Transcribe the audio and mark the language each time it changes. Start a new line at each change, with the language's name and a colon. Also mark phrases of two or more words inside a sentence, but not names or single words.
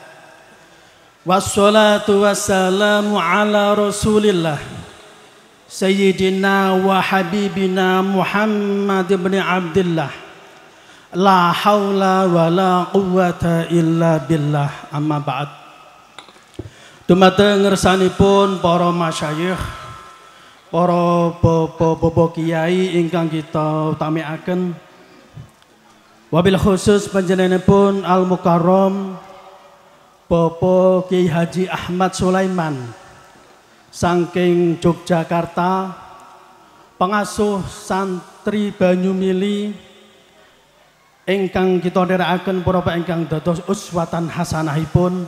Arabic: والصلاة والسلام على رسول الله سيدنا وحبيبنا محمد بن عبد الله. لا حول ولا قوة إلا بالله. أما بعد.
Javanese: Dumateng ngersanipun para masyayikh, para bobo kiai ingkang kita utamiaken, wabil khusus panjenenganipun
Arabic: المكرم
Javanese: Bapak Kiai Haji Ahmad Sulaiman saking Yogyakarta, pengasuh santri Banyumili ingkang kita nderekaken para ingkang dados uswatan hasanahipun.